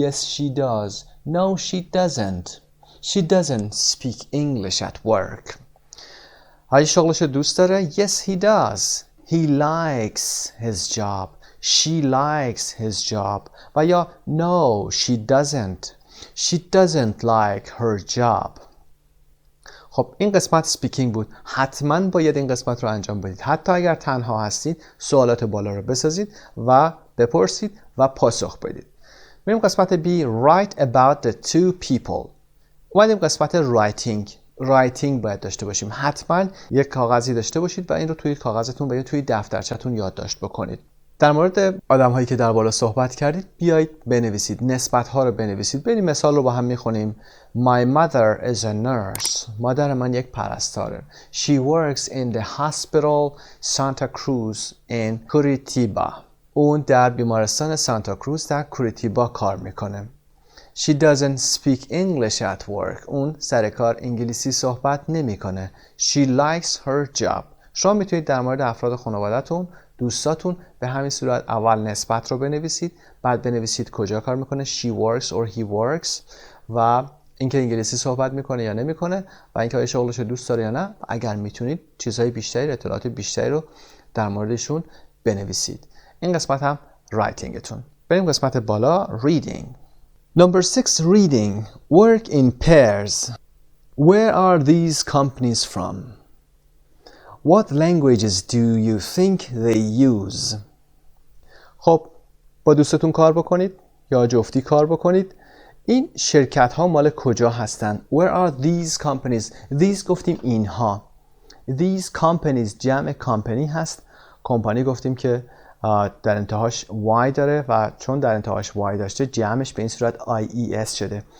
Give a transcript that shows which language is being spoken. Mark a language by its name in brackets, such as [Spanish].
[English] Yes, she does. No, she doesn't. She doesn't speak English at work. [Persian] آیا شغلش دوست داره؟ [English] Yes, he does. He likes his job. She likes his job. [Persian] و یا [English] No, she doesn't. She doesn't like her job. [Persian] خب این قسمت سپیکینگ بود. حتما باید این قسمت رو انجام بدید. حتی اگر تنها هستید سوالات بالا رو بسازید و بپرسید و پاسخ بدید. بریم قسمت B. [English] Write about the two people. [Persian] اومدیم قسمت رایتینگ باید داشته باشیم. حتما یک کاغذی داشته باشید و این رو توی کاغذتون و یا توی دفترچه‌تون یادداشت بکنید. در مورد آدم‌هایی که در بالا صحبت کردید بیایید بنویسید، نسبت‌ها رو بنویسید. بریم مثال رو با هم می‌خونیم. [English] My mother is a nurse. [Persian] مادر من یک پرستاره. [English] She works in the hospital Santa Cruz in Curitiba. [Persian] اون در بیمارستان سانتا کروز در کوریتیبا کار میکنه. [English] She doesn't speak English at work. [Persian] اون سر کار انگلیسی صحبت نمیکنه. [English] She likes her job. [Persian] شما میتونید در مورد افراد خانواده‌تون، دوستاتون به همین صورت اول نسبت رو بنویسید، بعد بنویسید کجا کار میکنه، [English] she works or he works، [Persian] و اینکه انگلیسی صحبت میکنه یا نمیکنه و اینکه آیا شغلش رو دوست داره یا نه. اگر میتونید چیزهای بیشتری، اطلاعات بیشتری رو در موردشون بنویسید. این قسمت هم رایتینگتون. بریم قسمت بالا. reading. Number 6. reading. [English] Work in pairs. Where are these companies from? What languages do you think they use? [Persian] خب با دوستتون کار بکنید یا جفتی کار بکنید. این شرکت ها مال کجا هستن؟ [English] Where are these companies? [Persian] These گفتیم اینها. [English] These companies [Persian] جمع کامپنی هست. کمپانی گفتیم که در انتهاش Y داره و چون در انتهاش Y داشته جمعش به این صورت AEF شده.